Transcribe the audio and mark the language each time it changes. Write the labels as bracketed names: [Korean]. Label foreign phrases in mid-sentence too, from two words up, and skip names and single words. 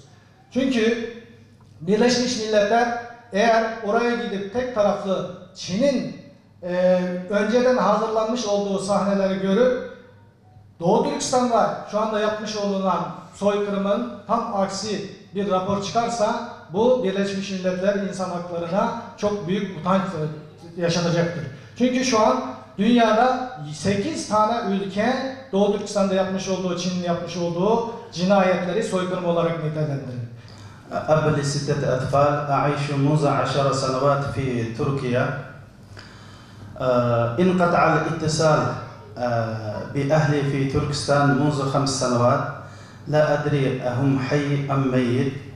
[Turkish] Çünkü Birleşmiş Milletler eğer oraya gidip tek taraflı Çin'in önceden hazırlanmış olduğu sahneleri görüp Doğu Türkistan'da şu anda yapmış olunan soykırımın tam aksi bir rapor çıkarsa bu Birleşmiş Milletler insan haklarına çok büyük utanç yaşatacaktır. Çünkü şu an dünyada 8 tane ülke Doğu Türkistan'da yapmış olduğu, Çin'in yapmış olduğu cinayetleri soykırım olarak nitelendirir. [Arabic] أب لستة أطفال أعيش منذ 10 سنوات في تركيا. انقطع الاتصال بأهلي في تركستان منذ 5 سنوات. لا أدري أهم حي أم ميت.